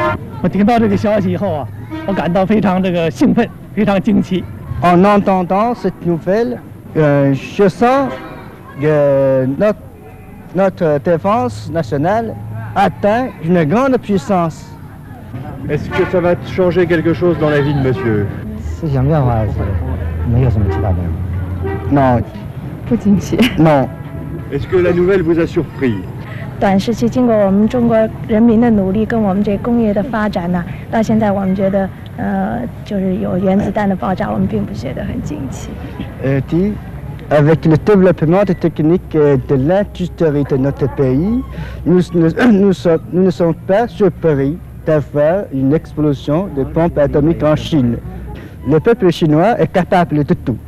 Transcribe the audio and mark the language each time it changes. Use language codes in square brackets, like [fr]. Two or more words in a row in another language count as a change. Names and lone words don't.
[fr] En entendant cette nouvelle, je sens que notre défense nationale atteint une grande puissance. Est-ce que ça va changer quelque chose dans la vie de monsieur? Non. Non. Est-ce que la nouvelle vous a surpris? [zh] 短时期经过我们中国人民的努力跟我们这工业的发展呢，到现在我们觉得就是有原子弹的爆炸，我们并不觉得很惊奇。 [fr] Avec le développement des techniques de l'industrie de notre pays, nous ne sommes pas surpris d'avoir une explosion de bombes atomiques en Chine. Le peuple chinois est capable de tout.